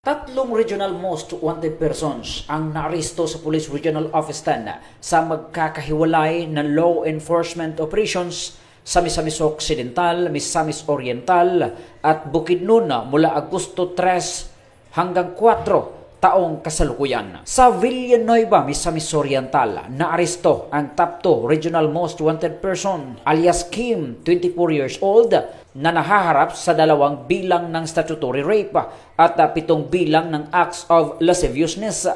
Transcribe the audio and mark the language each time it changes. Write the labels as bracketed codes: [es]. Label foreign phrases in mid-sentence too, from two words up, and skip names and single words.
[tl] Tatlong [en] Regional Most Wanted Persons [tl] ang naaresto sa Police Regional Office 10 sa magkakahiwalay na [en] law enforcement operations [tl] sa Misamis Occidental, Misamis Oriental at Bukidnon mula Agosto 3 hanggang 4 taong kasalukuyan. Sa Villanueva, Misamis Oriental, naaresto ang [en] top 2 Regional Most Wanted Person [tl] alias Kim, [en] 24 years old, [tl] na nahaharap sa 2 bilang ng [en] statutory rape [tl] at 7 bilang ng [en] acts of lasciviousness.